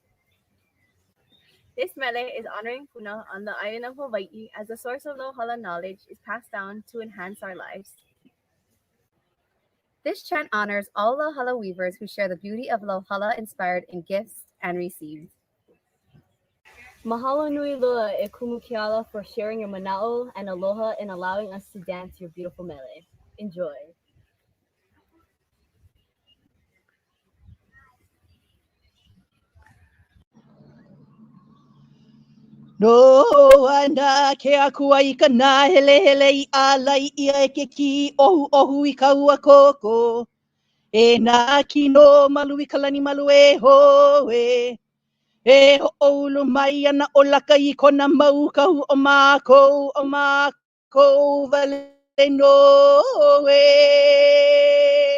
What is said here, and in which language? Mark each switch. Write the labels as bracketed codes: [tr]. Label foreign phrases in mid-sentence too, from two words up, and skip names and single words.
[en] This mele is honoring Puna on the island of Hawaii as a source of Lohala knowledge is passed down to enhance our lives. This chant honors all Lohala weavers who share the beauty of Lohala inspired in gifts and received. [haw] Mahalo nui loa e kumu keala [en] for sharing your mana'o and aloha and allowing us to dance your beautiful mele. Enjoy. [haw] No ana ke akua I ka nā hele hele I alai ia e ke ki ohu ohu I ka ua koko. E nā kino malu I ka lani malu e ho e. E ho olu mai ana o laka I kona mau kahu o mākou vale no e.